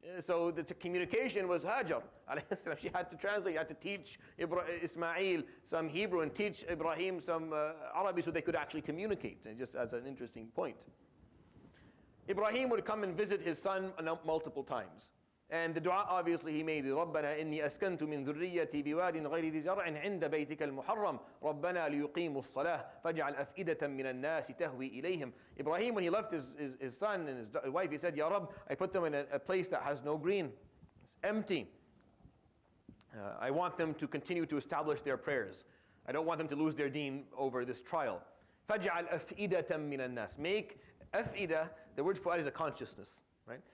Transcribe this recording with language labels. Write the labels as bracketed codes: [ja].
[en] So the communication was Hajar [ar] alayhi salam. [en] She had to translate, had to teach Ismail some Hebrew and teach Ibrahim some Arabic so they could actually communicate, and just as an interesting point. Ibrahim would come and visit his son multiple times. And the dua obviously he made, [ar] رَبَّنَا إِنِّي أَسْكَنْتُ مِنْ ذُرِّيَّتِي بِوَادٍ غَيْرِ ذِي زَرْعٍ عِنْدَ بَيْتِكَ الْمُحَرَّمِ رَبَّنَا لِيُقِيمُوا الصَّلَاةَ فَاجْعَلْ أَفْئِدَةً مِنَ النَّاسِ تَهْوِي إِلَيْهِمْ. [en] Ibrahim, when he left his son and his wife, he said, Ya Rabb, I put them in a place that has no green. It's empty. I want them to continue to establish their prayers. I don't want them to lose their deen over this trial. [ar] فَاجْعَلْ أَفْئِدَةً مِنَ النَّاسِ. [en] Make af'idah, the word fu'ad is a consciousness, right?